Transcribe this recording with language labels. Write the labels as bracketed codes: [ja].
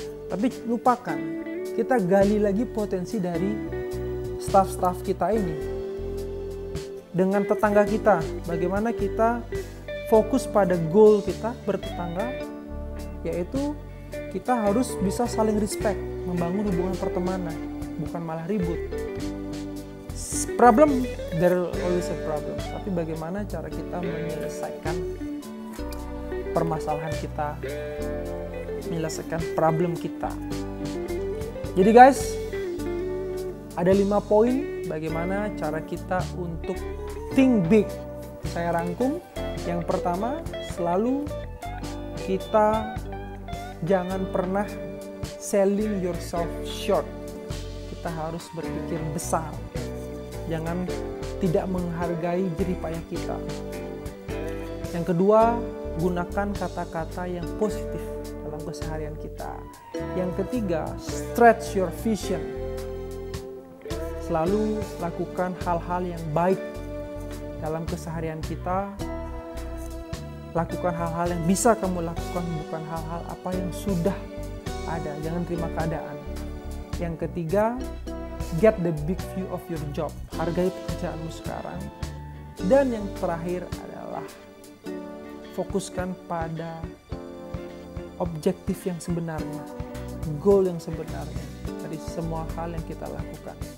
[id] Tapi lupakan, kita gali lagi potensi dari staff-staff kita ini. Dengan tetangga kita, bagaimana kita fokus pada goal kita bertetangga, yaitu kita harus bisa saling respect, membangun hubungan pertemanan, bukan malah ribut. [en] Problem, there always a problem. [id] Tapi bagaimana cara kita menyelesaikan permasalahan kita, menyelesaikan problem kita. Jadi guys, ada 5 poin bagaimana cara kita untuk [en] think big. [id] Saya rangkum. Yang pertama, selalu kita jangan pernah [en] selling yourself short. [id] Kita harus berpikir besar. Jangan tidak menghargai jerih payah kita. Yang kedua, gunakan kata-kata yang positif dalam keseharian kita. Yang ketiga, [en] stretch your vision. [id] Selalu lakukan hal-hal yang baik dalam keseharian kita. Lakukan hal-hal yang bisa kamu lakukan, bukan hal-hal apa yang sudah ada. Jangan terima keadaan. Yang ketiga, [en] get the big view of your job. [id] Hargai pekerjaanmu sekarang. Dan yang terakhir adalah fokuskan pada objektif yang sebenarnya, goal yang sebenarnya dari semua hal yang kita lakukan.